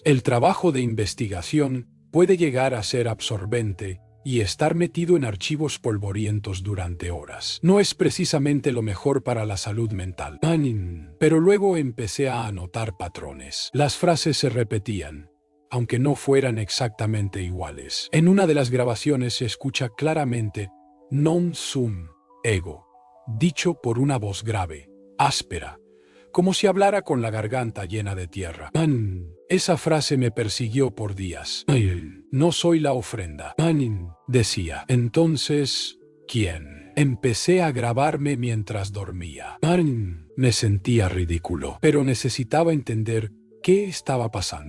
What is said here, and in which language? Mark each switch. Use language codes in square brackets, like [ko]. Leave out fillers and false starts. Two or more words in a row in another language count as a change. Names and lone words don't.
[es] El trabajo de investigación puede llegar a ser absorbente y estar metido en archivos polvorientos durante horas. No es precisamente lo mejor para la salud mental. Pero luego empecé a anotar patrones. Las frases se repetían, aunque no fueran exactamente iguales. En una de las grabaciones se escucha claramente [la] non sum ego, [es] dicho por una voz grave, áspera, como si hablara con la garganta llena de tierra. Esa frase me persiguió por días. No soy la ofrenda, decía. Entonces, ¿quién? Empecé a grabarme mientras dormía. Me sentía ridículo, pero necesitaba entender qué estaba pasando.